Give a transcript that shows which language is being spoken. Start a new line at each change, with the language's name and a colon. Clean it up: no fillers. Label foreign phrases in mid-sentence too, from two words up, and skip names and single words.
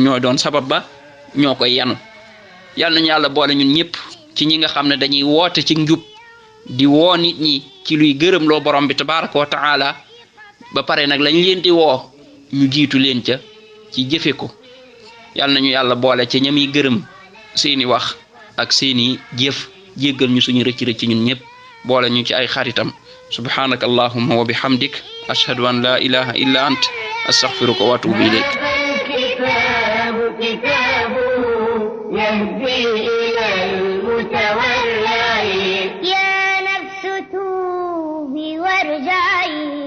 Wolof: ñooy doon sabab ba ñoo koy yanu yàlla nañu yàlla boole ñun ñëpp ci ñi nga xam ne dañuy woote ci njub di woo nit ñi ci luy gërëm loo borom bi
Arabic: تبارك وتعالى
Wolof: ba pare nag lañ leen di woo ñu jiitu leen ca ci jëfe ko yàlla nañu yàlla boole ci ñami gërëm seeni wax ak seeni jëf jéggal ñu suñu rëcc rëcc ñun ñëpp boole ñu ci ay xaritam
Arabic: سبحانك اللهم وبحمدك أشهد أن لا إله إلا أنت أستغفرك وأتوب إليك يهدي إلى المتولي يا نفس توبي وارجعي